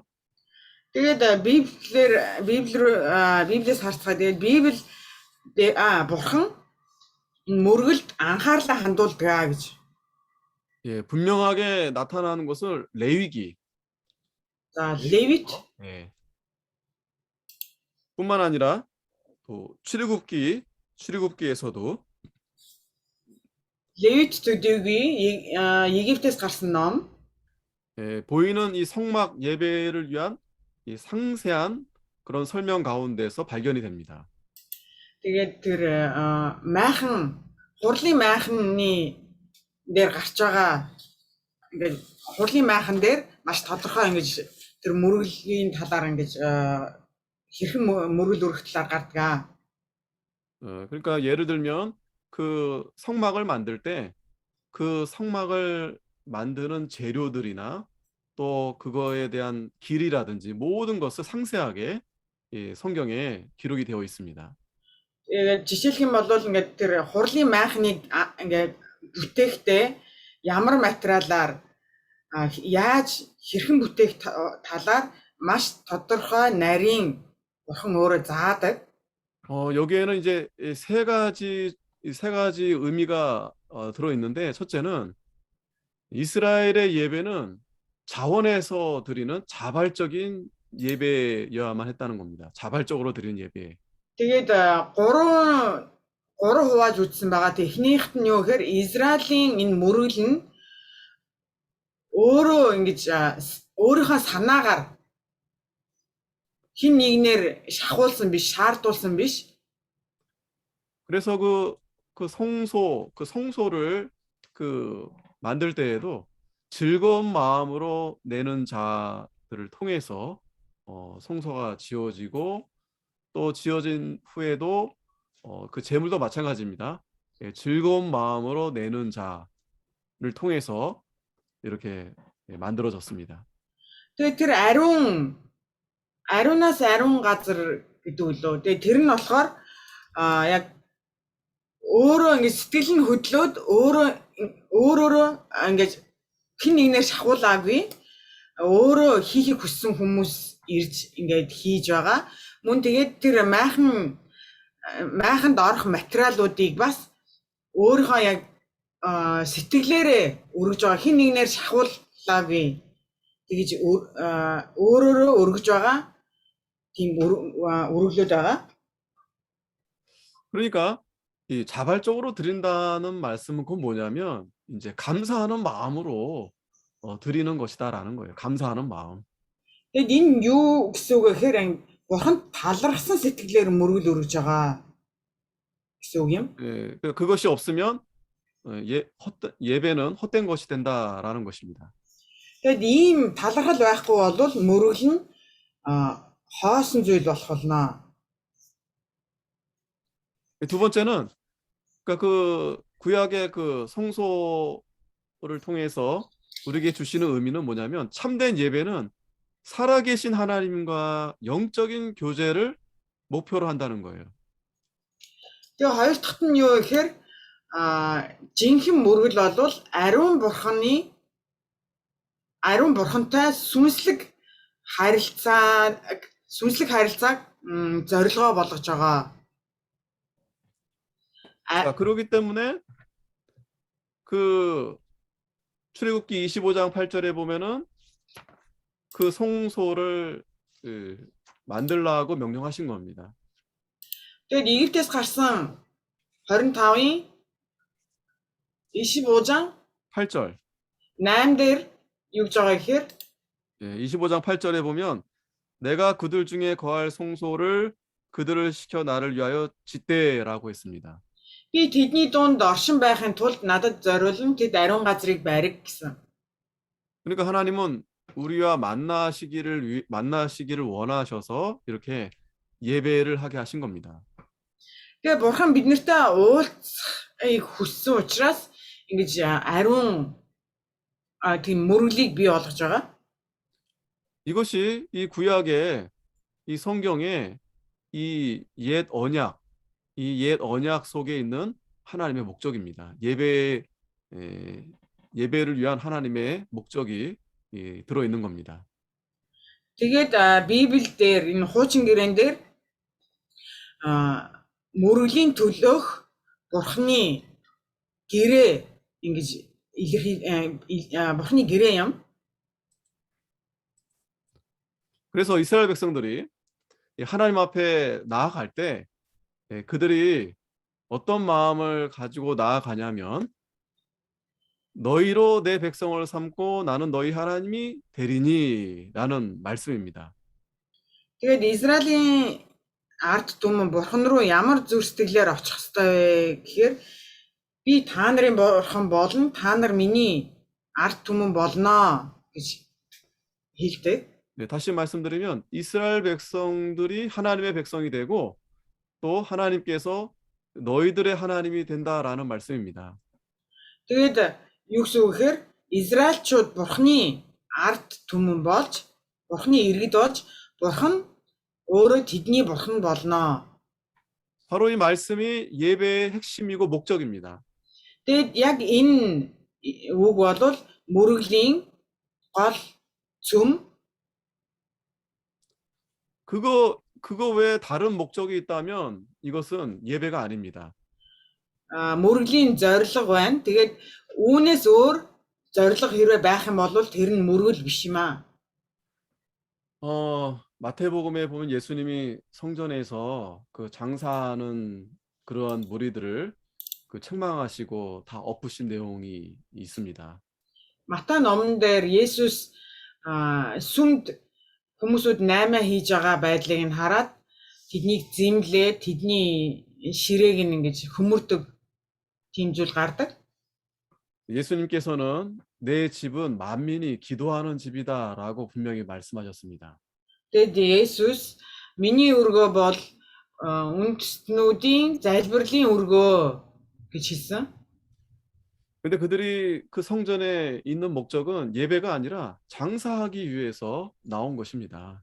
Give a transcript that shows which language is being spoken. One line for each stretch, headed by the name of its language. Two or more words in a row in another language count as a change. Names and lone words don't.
Mongolian: Тэгээд Библиэс харцгаа тэгээд Библи бурхан мөргөлд анхаарлаа хандуулдаг гэж.
Korean: 예, 분명하게 나타나는 것을 레위기,
Mongolian: За Левит
Korean: 예, 뿐만 아니라 또 출애굽기에서도
Mongolian: Левит төдийгүй Египтээс гарсан ном
Korean: 예, 보이는 이 성막 예배를 위한 이 상세한 그런 설명 가운데서 발견이 됩니다.
Mongolian: тэгээд тэр майхан хурлын майханы дээр гарч байгаа ингээд хурлын майхан дээр маш тодорхой ингэж тэр мөргөлийн талаар ингэж хэрхэн мөргөл өргөх талаар гардаг.
Korean: 그러니까 예를 들면 그 성막을 만들 때 그 성막을 만드는 재료들이나 또 그거에 대한 길이라든지 모든 것을 상세하게 성경에 기록이 되어 있습니다.
Mongolian: Жишээлх юм бол ингээд тэр хурлын майхныг ингээд бүтээхдээ ямар материалаар яаж хэрхэн бүтээх талаар маш тодорхой нарийн бурхан өөрө заадаг.
Korean: 여기에는 이제 세 가지 의미가 들어 있는데, 첫째는 이스라엘의 예배는 자원에서 드리는 자발적인 예배여야만 했다는 겁니다. 자발적으로 드리는 예배.
Mongolian: Тэгээд гурван хувааж үзсэн байгаа. Эхнийхт нь юу гэхээр Израилийн энэ мөргөл нь өөрөө ингэж өөрийнхөө санаагаар хин нэгнээр шахуулсан биш, шаардуулсан биш.
Korean: 그래서 그 성소를 만들 때에도 즐거운 마음으로 내는 자들을 통해서 성소가 지어지고, 또 지어진 후에도 그 제물도 마찬가지입니다. 예, 즐거운 마음으로 내는 자를 통해서 이렇게 만들어졌습니다.
Mongolian: Тэгээд тэр ариунаас ариун газар гэдэг үлээ. Тэгээд тэр нь болохоор яг өөрөө ингэ сэтгэл нь хөдлөөд өөрөөрөө ингэж хин нэгнээр шахуулаагүй өөрөө хийхийг хүссэн хүмүүс ирж ингээд хийж байгаа. Мөн тэгээд тэр майханд орох материалуудыг бас өөрийнхөө яг сэтгэлээрээ өргөж байгаа, хин нэгнээр шахуулаагүй тэгж өөрөөрөө өргөж байгаа тийм өргөлөөд байгаа.
Korean: 그러니까 이 자발적으로 드린다는 말씀은 그건 뭐냐면 이제 감사하는 마음으로 드리는 것이다라는 거예요. 감사하는 마음.
Mongolian: Тэгээд энэ юу гэсэн үг вэ гэхээр бурханд талархсан сэтгэлээр мөргөл өргөж байгаа гэсэн үг юм.
Korean: 예, 그것이 없으면 예배는 헛된 것이 된다라는 것입니다.
Mongolian: Тэгээд ийм талархал байхгүй бол мөргөл нь хоосон зүйл болох болно.
Korean: 두 번째는 그러니까 그 구약의 그 성소를 통해서 우리에게 주시는 의미는 뭐냐면, 참된 예배는 살아계신 하나님과 영적인 교제를 목표로 한다는 거예요.
Mongolian: Тэгээд хоёр дахь нь юу гэхээр жинхэнэ мөргөл бол ариун бурхантай сүнслэг харилцааг зорилгоо болгож байгаа.
Korean: 그렇기 때문에 그 출애굽기 25장 8절에 보면은 그 성소를 만들라고 명령하신 겁니다.
Mongolian: Тэгээд Египтээс гарсан 25-ын 25장
Korean: 8절.
Mongolian: 8 дээр юу гэж байгаа гэхээр
Korean: 25장 8절에 보면 내가 그들 중에 거할 성소를 그들을 시켜 나를 위하여 짓되라고 했습니다.
Mongolian: би тэдний дунд оршин байхын тулд надад зориулан тэд ариун газрыг барих гэсэн.
Korean: 그러니까 하나님은 우리와 만나시기를 원하셔서 이렇게 예배를 하게 하신 겁니다.
Mongolian: Тэгээ бурхан биднэртэй уулзахыг хүссэн учраас ингэж ариун тийм мөрөглийг бий болгож байгаа.
Korean: 이것이 이 구약의 이 성경의 이 옛 언약, 이 옛 언약 속에 있는 하나님의 목적입니다. 예배를 위한 하나님의 목적이 들어 있는 겁니다.
Mongolian: Тэгээд Библиэл дээр энэ хуучин гэрээн дээр мөрөглийн төлөөх бурханы гэрээ ингэж бурханы гэрээ юм.
Korean: 그래서 이스라엘 백성들이 하나님 앞에 나아갈 때 그들이 어떤 마음을 가지고 나아가냐면 너희로 내 백성을 삼고 나는 너희 하나님이 되리니 라는 말씀입니다.
Mongolian: Тэгээд Израилийн ард түмэн бурхан руу ямар зүр сэтгэлээр очих ёстой вэ гэхээр би та нарын бурхан болно, та нар миний ард түмэн болно гэж хэлдэг.
Korean: 네, 다시 말씀드리면 이스라엘 백성들이 하나님의 백성이 되고 또 하나님께서 너희들의 하나님이 된다라는 말씀입니다.
Mongolian: Тэгээд юу гэсэн үг гэхээр Израильчууд бурханы ард түмэн болж, бурханы иргэд болж, бурхан өөрөө тэдний бурхан болно.
Korean: 바로 이 말씀이 예배의 핵심이고 목적입니다.
Mongolian: Тэгээд яг энэ үг бол мөрөглийн гол зүм.
Korean: 그거 외에 다른 목적이 있다면 이것은 예배가 아닙니다.
Mongolian: Мөрөглийн зорилго байна. Тэгээд үүнээс өөр зорилго хэрвээ байх юм бол тэр нь мөргөл биш юм аа.
Korean: 마태복음에 보면 예수님이 성전에서 그 장사하는 그러한 무리들을 책망하시고 다 엎으신 내용이 있습니다.
Mongolian: Матай номон дээр Есүс сүмд хүмүүсүүд наймаа хийж байгаа байдлыг нь хараад тэднийг зэмлээ, тэдний ширээг нь ингэж хөмөрдөг тийм зүйл гардаг.
Korean: 예수님께서는 내 집은 만민이 기도하는 집이다라고 분명히 말씀하셨습니다.
Mongolian: Тэгэд Есүс миний өргөө бол үндэстнүүдийн залбирлын өргөө гэж хэлсэн.
Korean: 근데 그들이 그 성전에 있는 목적은 예배가 아니라 장사하기 위해서 나온 것입니다.